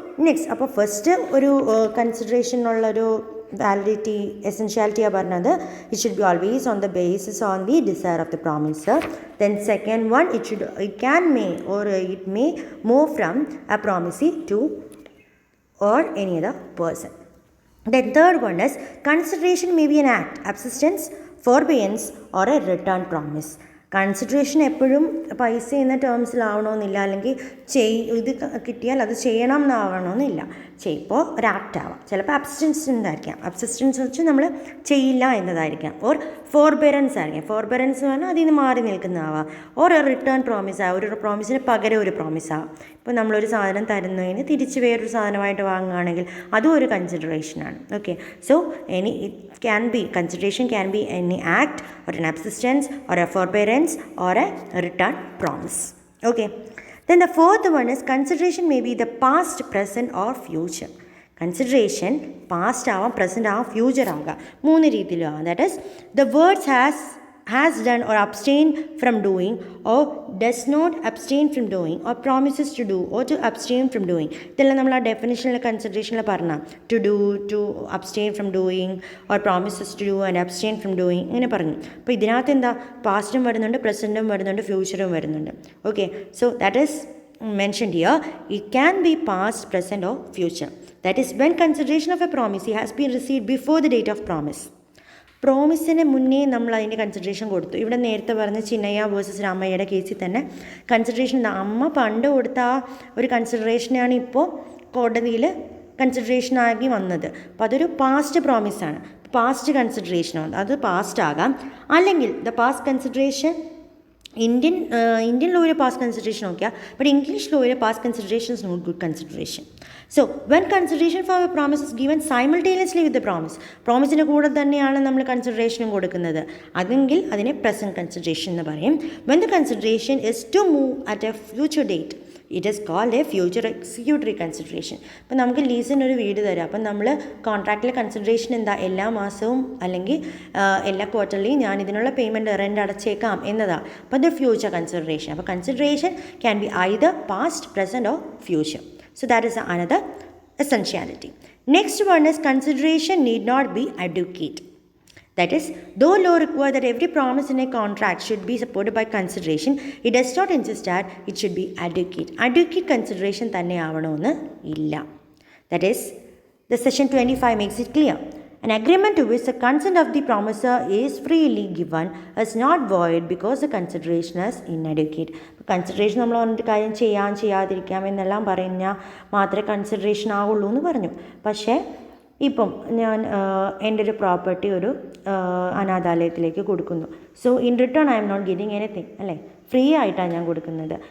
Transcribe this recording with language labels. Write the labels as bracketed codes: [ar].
[en] next അപ്പോൾ first [ml] ഒരു കൺസിഡറേഷനുള്ളൊരു validity എസെൻഷ്യാലിറ്റിയാണ് പറഞ്ഞത് [en] It should be always on the basis on the desire of the promisor. Then second one it can may or it may move from a promisee to or any other person. The third one is consideration may be an act, subsistence, forbearance or a return promise. [ml] Consideration എപ്പോഴും പൈസ എന്ന ടേംസിലാവണമെന്നില്ല, അല്ലെങ്കിൽ ഇത് കിട്ടിയാൽ അത് ചെയ്യണം എന്നാവണമെന്നില്ല. ഇപ്പോൾ ഒരു ആക്ട് ആവാം, ചിലപ്പോൾ അബ്സിസ്റ്റൻസ് ആയിരിക്കാം. അബ്സിസ്റ്റൻസ് വെച്ച് നമ്മൾ ചെയ്യില്ല എന്നതായിരിക്കാം. ഓർ ഫോർബെറൻസ് ആയിരിക്കാം. ഫോർബെറൻസ് പറഞ്ഞാൽ അതിൽ നിന്ന് മാറി നിൽക്കുന്നതാവാം. ഓർ റിട്ടേൺ പ്രോമിസ് ആവാം, ഒരു പ്രോമിസിന് പകരം ഒരു പ്രോമിസ് ആവാം. ഇപ്പോൾ നമ്മളൊരു സാധനം തരുന്നതിന് തിരിച്ച് വേറൊരു സാധനമായിട്ട് വാങ്ങുകയാണെങ്കിൽ അതും ഒരു കൺസിഡറേഷനാണ്. [en] Okay, so it can be consideration can be any act or an subsistence or a forbearance or a return promise. Okay, then the fourth one is consideration may be the past, present or future. [ml] Consideration past ആവാം, present ആവാം, future ആകാം. മൂന്ന് രീതിയിലാവാം. [en] that is the words has done or abstained from doing or does not abstain from doing or promises to do or to abstain from doing. [ml] ഇതെല്ലാം നമ്മൾ ആ ഡെഫിനിഷനിൽ കൺസിഡറേഷനിൽ പറഞ്ഞാൽ [en] to do, to abstain from doing [ml] or promises to do and abstain from doing ഇങ്ങനെ പറഞ്ഞു. അപ്പോൾ ഇതിനകത്ത് എന്താ പാസ്റ്റും വരുന്നുണ്ട്, പ്രസൻറ്റും വരുന്നുണ്ട്, ഫ്യൂച്ചറും വരുന്നുണ്ട്. [en] Okay, so that is mentioned here. It can be past, present or future. That is when consideration of a promise has been received before the date of promise. [ml] പ്രോമിസിന് മുന്നേ നമ്മൾ അതിൻ്റെ കൺസിഡറേഷൻ കൊടുത്തു. ഇവിടെ നേരത്തെ പറഞ്ഞ ചിന്നയ്യ വേഴ്സസ് രാമയ്യയുടെ കേസിൽ തന്നെ കൺസിഡറേഷൻ അമ്മ പണ്ട് കൊടുത്ത ആ ഒരു കൺസിഡറേഷനാണ് ഇപ്പോൾ കോടതിയിൽ കൺസിഡറേഷനാക്കി വന്നത്. അപ്പോൾ അതൊരു പാസ്റ്റ് പ്രോമിസാണ്, പാസ്റ്റ് കൺസിഡറേഷനാണ്. അത് പാസ്റ്റ് ആകാം, അല്ലെങ്കിൽ the past consideration Indian ലോയിൽ past consideration നോക്കിയാൽ, but English ലോയിൽ past consideration [en] Is not good consideration. So when consideration for a promise is given simultaneously with the [ml] പ്രോമിസിൻ്റെ കൂടെ തന്നെയാണ് നമ്മൾ കൺസിഡറേഷനും കൊടുക്കുന്നത്, അതെങ്കിൽ അതിനെ പ്രസൻറ്റ് കൺസിഡറേഷൻ എന്ന് പറയും. [en] When the consideration is to move at a future date it is called a future executory consideration. [ml] ഇപ്പം നമുക്ക് ലീസിനൊരു വീട് തരാം, അപ്പം നമ്മൾ കോൺട്രാക്റ്റിലെ കൺസിഡറേഷൻ എന്താ, എല്ലാ മാസവും അല്ലെങ്കിൽ എല്ലാ ക്വാർട്ടർലിയും ഞാൻ ഇതിനുള്ള പേയ്മെൻറ്റ് റെൻ്റ് അടച്ചേക്കാം എന്നതാണ്. അപ്പോൾ അത് ഫ്യൂച്ചർ കൺസിഡറേഷൻ. അപ്പോൾ [en] Consideration can be either past, present or future. So that is another essentiality. Next one is consideration need not be adequate. That is, though law requires that every promise in a contract should be supported by consideration, it does not insist that it should be adequate. [ml] Adequate consideration തന്നെ ആവണമെന്ന് ഇല്ല. [en] That is, the section 25 makes it clear. An agreement to which the consent of the promiser is freely given is not void because the consideration is inadequate. [ml] Consideration നമ്മൾ പറഞ്ഞിട്ട് കാര്യം ചെയ്യാതിരിക്കാം എന്നെല്ലാം പറഞ്ഞാൽ മാത്രമേ consideration ആവുള്ളൂ എന്ന് പറഞ്ഞു. പക്ഷേ ഇപ്പം ഞാൻ എൻ്റെ ഒരു പ്രോപ്പർട്ടി ഒരു അനാഥാലയത്തിലേക്ക് കൊടുക്കുന്നു. [en] So in return I am not getting anything, അല്ലേ? [ml] ഫ്രീ ആയിട്ടാണ് ഞാൻ കൊടുക്കുന്നത്.